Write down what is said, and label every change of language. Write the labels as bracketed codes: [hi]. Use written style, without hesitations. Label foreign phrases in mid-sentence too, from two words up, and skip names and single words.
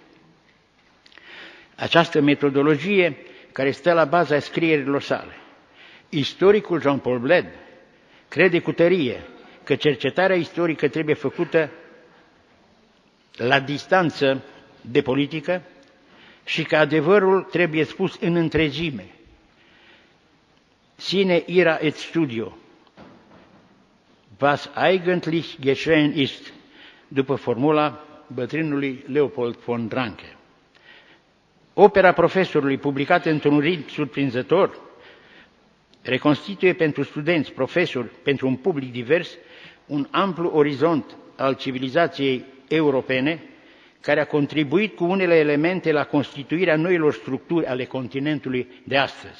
[ro] Această metodologie care stă la baza scrierilor sale. Istoricul Jean-Paul Bled crede cu tărie că cercetarea istorică trebuie făcută la distanță de politică și că adevărul trebuie spus în întregime. [la] Sine ira et studio, [de] was eigentlich geschehen ist, [ro] după formula bătrânului Leopold von Ranke. Opera profesorului, publicată într-un ritm surprinzător, reconstituie pentru studenți, profesori, pentru un public divers, un amplu orizont al civilizației europene, care a contribuit cu unele elemente la constituirea noilor structuri ale continentului de astăzi.